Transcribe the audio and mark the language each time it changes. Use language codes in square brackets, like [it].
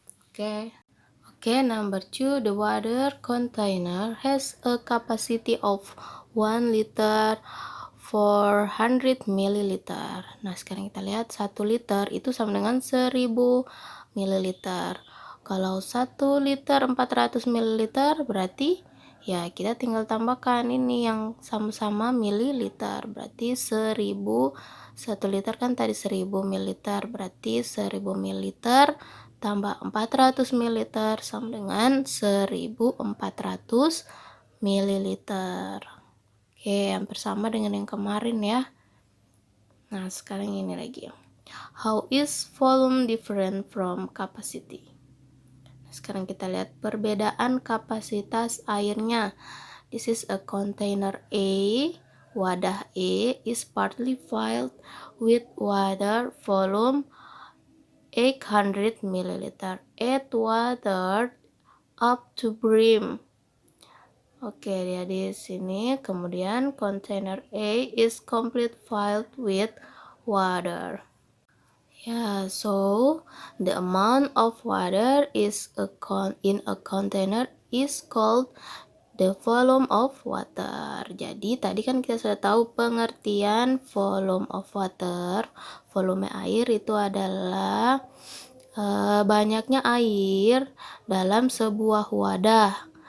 [en] Okay, number 2, the water container has a capacity of 1 liter 400 mililiter. [id] Nah, sekarang kita lihat 1 liter itu sama dengan 1000 mililiter. Kalau 1 liter 400 mililiter berarti ya kita tinggal tambahkan ini yang sama-sama mililiter. Berarti 1000, 1 liter kan tadi 1000 mililiter, berarti 1000 mililiter tambah 400 mililiter sama dengan 1400 mililiter. Oke, hampir sama dengan yang kemarin ya. Nah, sekarang ini lagi. [en] How is volume different from capacity? [id] Nah, sekarang kita lihat perbedaan kapasitas airnya. [en] This is a container A. [id] Wadah [en] A is partly filled with water volume 800 ml. Add water up to brim. [id] Oke, dia di sini. Kemudian [en] container A is complete filled with water. Yeah, so the amount of water is in a container is called the volume of water. [id] Jadi tadi kan kita sudah tahu pengertian [en] volume of water. [id] Volume air itu adalah banyaknya air dalam sebuah wadah.